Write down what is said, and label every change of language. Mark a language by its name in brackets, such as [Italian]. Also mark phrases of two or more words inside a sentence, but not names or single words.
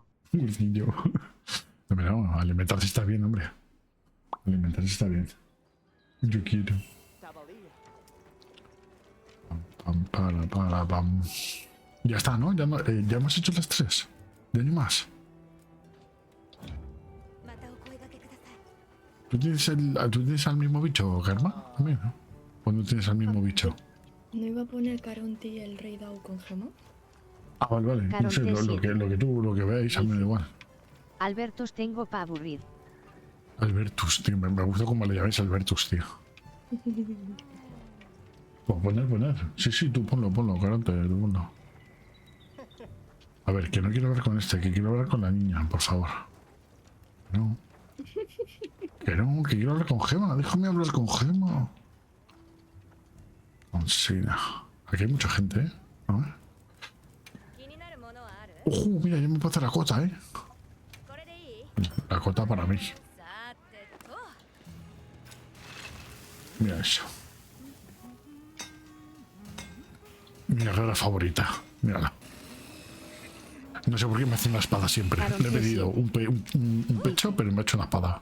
[Spanish] Gordillo. No, pero no, alimentarse está bien, hombre. Alimentarse está bien. Yo quiero. Pam. Ya está, ¿no? Ya hemos hecho las 3. ¿Ya hay más? [Japanese] またお声掛けください。 [Spanish] ¿Tú tienes al mismo bicho, Karma? También, ¿no? ¿O no tienes al mismo bicho? ¿No iba a poner Caronte y el Rey Dao con gema? Ah, vale. No sé, lo que veáis, a mí me da igual. Albertos tengo pa' aburrir. Albertus, tío. Me gusta cómo le llamáis Albertus, tío. Pues poner. Sí, tú ponlo, Caronte, tú ponlo. A ver, que no quiero hablar con este, que quiero hablar con la niña, por favor. No. Que quiero hablar con Gema. Déjame hablar con Gema. Con Sina. Aquí hay mucha gente, ¿eh? A ver. [Japanese] 気になるものはある？ [Spanish] ¡Ojo! Mira, ya me puedo hacer la cota, ¿eh? [Japanese] これでいい？ [Spanish] La cota para mí. [Japanese] さてと。 [Spanish] Mira eso. Mi guerrera favorita. Mírala. No sé por qué me hace una espada siempre. Claro Le he que pedido sí. un pecho, pero me ha hecho una espada.